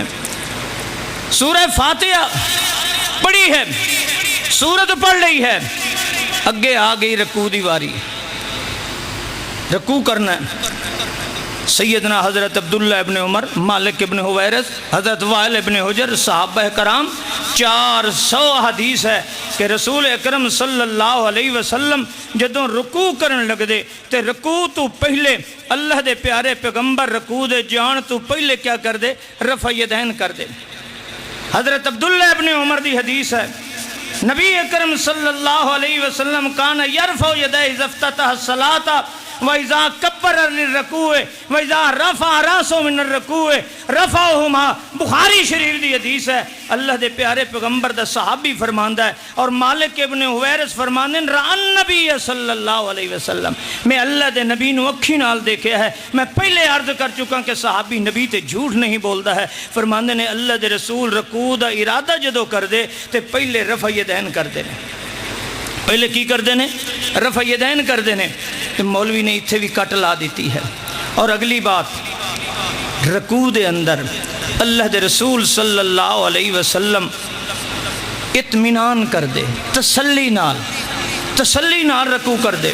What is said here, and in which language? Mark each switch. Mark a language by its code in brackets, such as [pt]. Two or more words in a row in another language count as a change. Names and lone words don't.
[pa] سورہ فاتحہ پڑھی ہے، سورت پڑھ رہی ہے، اگے آ گئی رکوع دی واری، رکوع کرنا ہے۔ سیدنا حضرت عبداللہ ابن عمر، مالک ابن حویرث، حضرت وائل ابن حجر، صحابہ کرام، 400 حدیث ہے کہ رسول اکرم صلی اللہ علیہ وسلم جدوں رکوع کرن لگ دے تے رکوع تو پہلے اللہ دے پیارے پیغمبر رکوع دے جان تو پہلے کیا کر دے؟ رفع یدین کر دے۔ حضرت عبداللہ ابن عمر دی حدیث ہے، نبی اکرم صلی اللہ علیہ وسلم [ar] کان یرفع یدیہ اذا افتتح الصلاۃ و اذا کبر کبر للرکوع وَإِذَا رَفَعَ رَأْسَهُ مِنَ الرُّكُوعِ رَفَعَهُمَا [pa] بخاری شریف دی حدیث ہے۔ اللہ دے پیارے پیغمبر دا صحابی فرماندا ہے اور مالک ابن حویرث فرماندے ہیں [ar] رَأَى النَّبِيَّ [pa] صلی اللہ علیہ وسلم، میں اللہ دے نبی نو اکھی نال دیکھیا ہے۔ میں پہلے عرض کر چکا کہ صحابی نبی تے جھوٹ نہیں بولدا ہے۔ فرماندے نے اللہ دے رسول رکوع دا ارادہ جدو کر دے تے پہلے رفع یدین کر دے نے، پہلے کی کر دینے؟ رفع یدین کر دینے۔ تو مولوی نے اتھے بھی کٹ لا دیتی ہے۔ اور اگلی بات، رکوع دے اندر اللہ دے رسول صلی اللہ علیہ وسلم اطمینان کر دے، تسلی نال رکوع کر دے۔